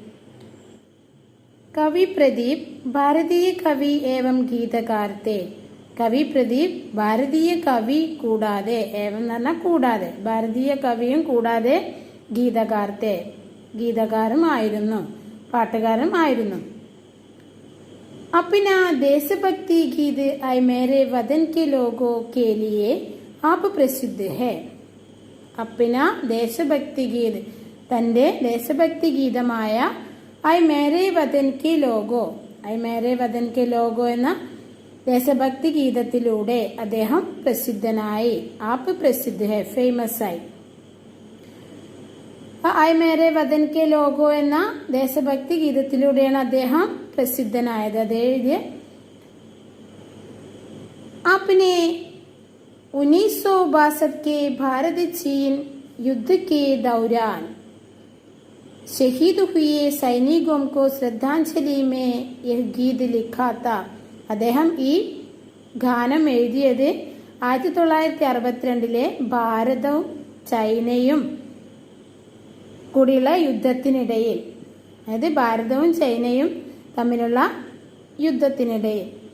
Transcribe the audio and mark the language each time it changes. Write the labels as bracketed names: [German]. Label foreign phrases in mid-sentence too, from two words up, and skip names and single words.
[Hindi] कवि प्रदीप भारतीय कवि एवं गीतकार थे. [Malayalam] കവി പ്രദീപ് ഭാരതീയ കവി കൂടാതെ, ഏവം എന്ന് പറഞ്ഞാൽ കൂടാതെ, ഭാരതീയ കവിയും കൂടാതെ ഗീതകാരത്തെ ഗീതകാരും ആയിരുന്നു, പാട്ടുകാരും ആയിരുന്നു. [Hindi] अपना देशभक्ति गीत आई मेरे वतन के लोगों के लिए आप प्रसिद्ध है. [Malayalam] अपना ദേശഭക്തി ഗീത്, തന്റെ ദേശഭക്തി ഗീതമായ ഐ മേരെ വതൻ കെ ലോഗോ, ഐ മേരെ വതൻ കെ ലോഗോ എന്ന ദേശഭക്തി ഗീതത്തിലൂടെ അദ്ദേഹം പ്രസിദ്ധനായി. [Hindi] आप प्रसिद्ध हैं, [Malayalam] ഫേമസ് ആയി. ഐ മേരെ വതൻ കെ ലോഗോ എന്ന ദേശഭക്തി ഗീതത്തിലൂടെയാണ് അദ്ദേഹം പ്രസിദ്ധനായത്. അത് എഴുതിയ [Hindi] आपने 1962 के भारत चीन युद्ध के दौरान शहीद हुए सैनिकों को श्रद्धांजलि में यह गीत लिखा था. [Malayalam] അദ്ദേഹം ഈ ഗാനം എഴുതിയത് 1962 ഭാരതവും ചൈനയും കൂടിയുള്ള യുദ്ധത്തിനിടയിൽ, അതായത് ഭാരതവും ചൈനയും തമ്മിലുള്ള യുദ്ധത്തിനിടയിൽ,